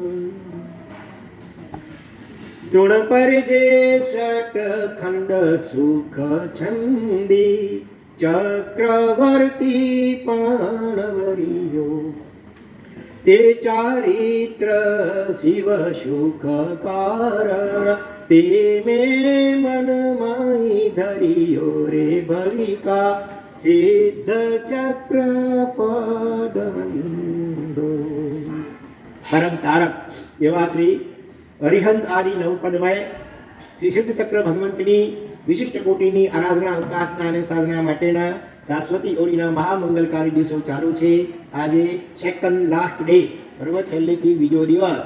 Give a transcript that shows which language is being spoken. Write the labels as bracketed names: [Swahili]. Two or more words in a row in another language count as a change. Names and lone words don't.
[Gujarati] તૃણ પરિજે ષટ ખંડ સુખ છંડી ચક્રવર્તી પણ વરિયો તે ચરિત્ર શિવ સુખ કારણ તે મેં મન માં ધરિયો રે ભવિકા સિદ્ધ ચક્ર પદ વંદો. પરમ તારક એવા શ્રી અરિહંત આદિ નવપદમય શ્રી સિદ્ધ ચક્ર ભગવંતની વિશિષ્ટ કોટીની આરાધના ઉપાસના અને સાધના માટેના શાશ્વતી ઓળીના મહામંગલકારી દિવસો ચાલુ છે. આજે સેકન્ડ લાસ્ટ ડે, બરોબર, છેલ્લેથી બીજો દિવસ.